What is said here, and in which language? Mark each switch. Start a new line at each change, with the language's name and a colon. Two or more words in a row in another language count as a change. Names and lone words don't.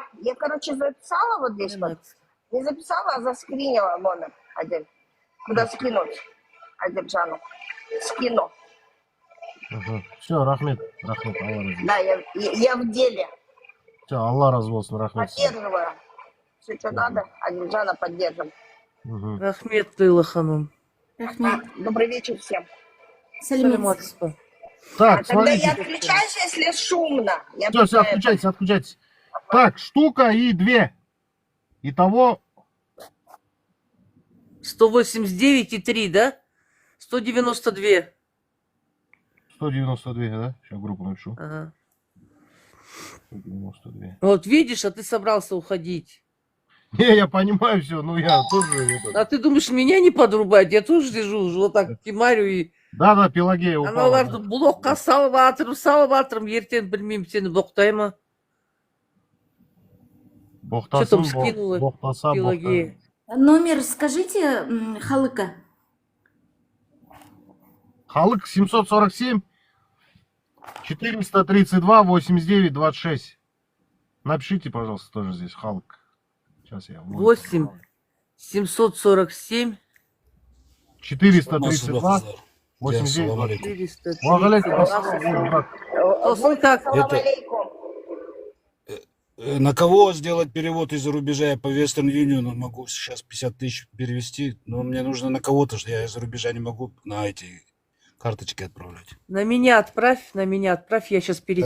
Russian: Я, короче, записала вот здесь вот. Не записала, а заскринила номер один. Куда скинуть? Адильжану. Скину. Все, Рахмет,
Kazakh: Аллах развез.
Russian: Да, я в деле. Все,
Kazakh: Аллах развез,
Russian: Рахмет. Поддерживаю. Все, что надо, Адильжана поддержим. Рахмет, Лейла ханум. Рахмет. Добрый вечер всем. Саламатсыз. Так, Тогда смотрите. я отключаюсь, если шумно. Я Все, просто это- отключайтесь. Так, штука и 2. Итого 189,3, да? 192. 192, да? Сейчас группу напишу. Ага. 192. Вот видишь, а ты собрался уходить. Не, я понимаю все, но я тоже... А ты думаешь, меня не подрубать? Я тоже лежу, уже вот так кемарю и... Да, Пелагея упала.
Kazakh: Аналарды блокқа салып жатырмын, ертең білмеймін сені боқтай ма?
Russian: Что там скинула
Kazakh: Боқтаса,
Russian: Пелагея? Номер скажите, Халыка. Халык 747 432 89 26. Напишите, пожалуйста, тоже здесь Халык. Сейчас я... 8 747 432 89 26.
Arabic: وعليكم السلام.
Kazakh: Сосын как?
Arabic: سلام عليكم.
Russian: На кого сделать перевод из-за рубежа? Я по Western Union могу сейчас 50 тысяч перевести, но мне нужно на кого-то, что я из-за рубежа не могу на эти карточки отправлять. На меня отправь, я сейчас Тогда,